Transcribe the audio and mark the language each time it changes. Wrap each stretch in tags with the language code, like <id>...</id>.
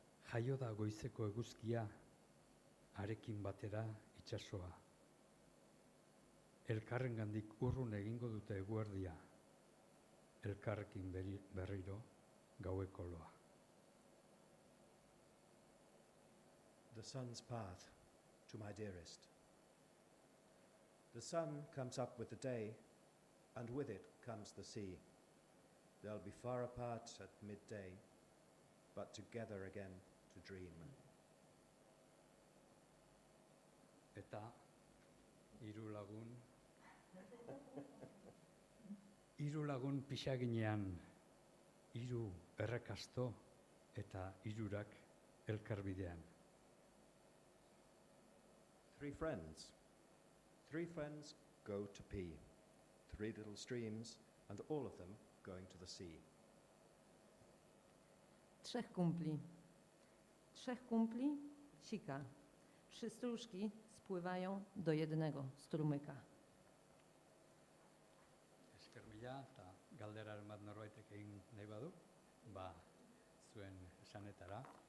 <eu>Jaio da goizeko eguzkia, harekin batera itsasoa. Elkarrengandik urrun egingo dute eguerdia, elkarrekin berriro gaueko loa.</eu> <en>The sun's path to my dearest. The sun comes up with the day, and with it comes the sea. They'll be far apart at midday, but together again to dream.</en> <eu>Eta hiru lagun pixaginean, hiru errekasto eta hirurak elkarbidean.</eu> <en>3 friends. 3 friends go to pee. 3 little streams, and all of them going to the sea.</en> <pl>Trzech kumpli. Trzech kumpli, sika. Trzy stróżki spływają do jednego strumyka.</pl> <eu>Esker mila, eta galderaren bat norbaitek egin nahi badu, zuen esanetara.</eu>